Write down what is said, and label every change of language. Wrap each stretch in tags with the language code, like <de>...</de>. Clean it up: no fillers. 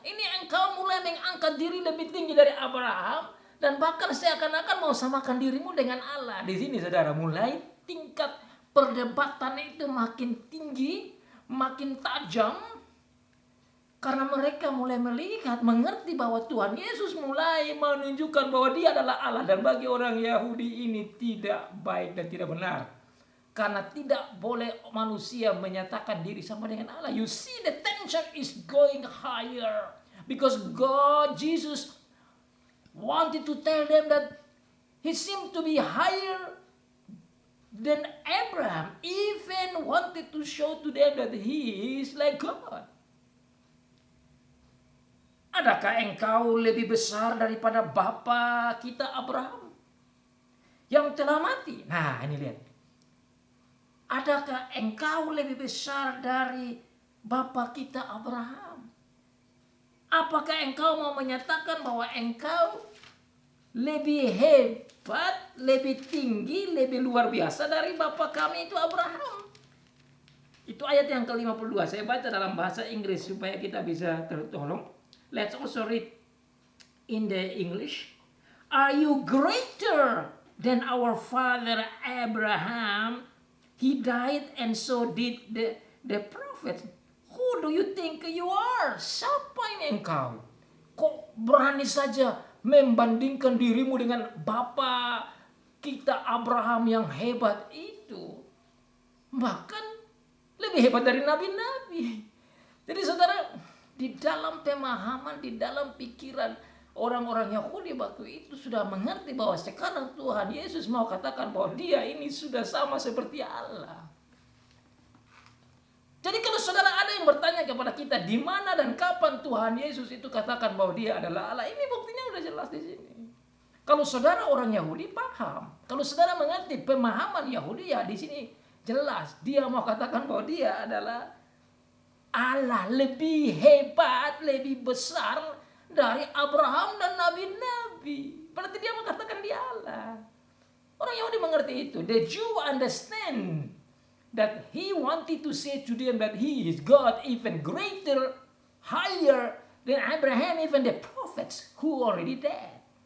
<id>Ini engkau mulai mengangkat diri lebih tinggi dari Abraham dan bahkan seakan-akan mau samakan dirimu dengan Allah. Di sini saudara mulai tingkat perdebatan itu makin tinggi, makin tajam. Karena mereka mulai melihat, mengerti bahwa Tuhan Yesus mulai menunjukkan bahwa dia adalah Allah. Dan bagi orang Yahudi ini tidak baik dan tidak benar. Karena tidak boleh manusia menyatakan diri sama dengan Allah.</id> <en>You see the tension is going higher. Because God, Jesus wanted to tell them that He seemed to be higher than Abraham. Even wanted to show to them that He is like God.</en> <id>Adakah engkau lebih besar daripada bapa kita Abraham yang telah mati? Nah, ini lihat. Adakah engkau lebih besar dari bapa kita Abraham? Apakah engkau mau menyatakan bahwa engkau lebih hebat, lebih tinggi, lebih luar biasa dari bapa kami itu Abraham? Itu ayat yang ke-52. Saya baca dalam bahasa Inggris supaya kita bisa tertolong.</id> <en>Let's also read in the English. Are you greater than our father Abraham? He died and so did the prophets. Who do you think you are?</en> <id>Siapa ini engkau? Kok berani saja membandingkan dirimu dengan bapa kita Abraham yang hebat itu? Bahkan lebih hebat dari nabi-nabi. Jadi saudara, di dalam pemahaman, di dalam pikiran orang-orang Yahudi waktu itu sudah mengerti bahwa sekarang Tuhan Yesus mau katakan bahwa dia ini sudah sama seperti Allah. Jadi kalau saudara ada yang bertanya kepada kita di mana dan kapan Tuhan Yesus itu katakan bahwa dia adalah Allah, ini buktinya udah jelas di sini. Kalau saudara orang Yahudi paham, kalau saudara mengerti pemahaman Yahudi, ya di sini jelas dia mau katakan bahwa dia adalah Allah, lebih hebat, lebih besar dari Abraham dan nabi-nabi. Berarti dia mengatakan dia Allah. Orang Yahudi mengerti itu.</id> <en>The Jew understand that he wanted to say to them that he is God even greater, higher than Abraham, even the prophets who already dead.</en>